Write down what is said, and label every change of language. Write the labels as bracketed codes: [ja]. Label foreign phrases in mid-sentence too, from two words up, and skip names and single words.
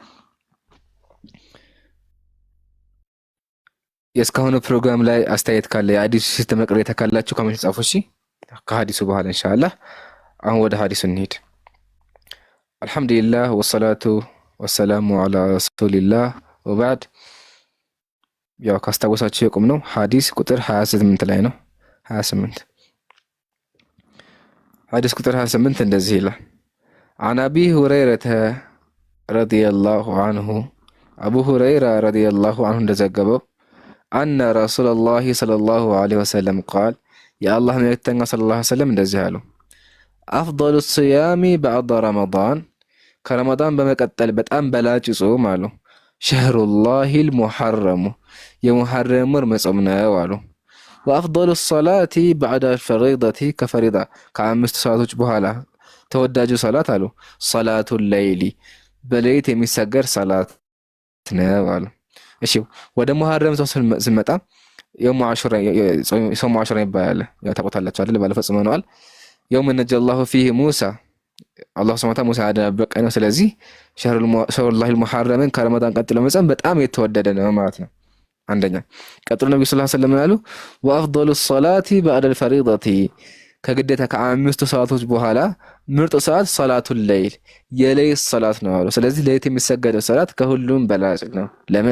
[am] የእስካሁኑ ፕሮግራም ላይ አስተያየት ካለ የሐዲሱ ሲስተም ቅሬታ ካላችሁ ኮሜንት ጻፉ። እሺ ከሐዲሱ በኋላ ኢንሻአላህ። አሁን ወደ ሐዲሱ እንሂድ። አልሐምዱሊላህ [ar] والصلاة والسلام على رسول الله وبعد። [am] ያው ካስታወሳችሁ የቁም ነው ሐዲስ ቁጥር 28 ላይ ነው። 28 ሐዲስ ቁጥር 28 እንደዚህ ይላል። [ar] عن أبي هريرة رضي الله عنه [am] أبو هريرة رضي الله عنه እንደዘገበው [ar] أن رسول الله صلى الله عليه وسلم قال يا الله መልእክተኛ صلى الله عليه وسلم [am] እንደዚህ አሉ። [ar] أفضل الصيام بعد رمضان [am] ከረመዳን በመቀጠል በጣም በላጭ ጾም አሉ [ar] شهر الله المحرم [am] የሙሐረም ወር መጾም ነው አሉ። [ar] وأفضل الصلاة بعد الفريضة كفريضة [am] ከአምስት ሰዓቶች በኋላ ተወዳጁ ሰላት አሉ [ar] صلاة الليل [am] በሌሊት የሚሰገድ ሰላት ነው አሉ። እሺ ወደ ሙሐረም ጾም ስንመጣ [ar] يوم عاشوراء [am] ይባላል። ያው ታውቁታላችሁ አይደል? ባለፈው ጽመነዋል። [ar] يوم نجى الله فيه موسى [am] አላህ [ar] سبحانه وتعالى [am] ሙሳ ያደረበቀ ነው። ስለዚህ [ar] شهر الله المحرم [am] ከረመዳን ቀጥሎ መጾም በጣም የተወደደ ነው ማለት ነው። አንደኛ ቀጥሎ ነብዩ [ar] صلى الله عليه وسلم [am] አሉ [ar] وأفضل الصلاة بعد الفريضة [am] ከግዴታ ከአምስቱ ሰዓቶች በኋላ ምርጥ ሰዓት [ar] صلاة الليل [am] የሌሊት ሰላት ነው አሉ። ስለዚህ ሌሊት የሚሰገደው ሰላት ከሁሉም በላጭ ነው። ለምን?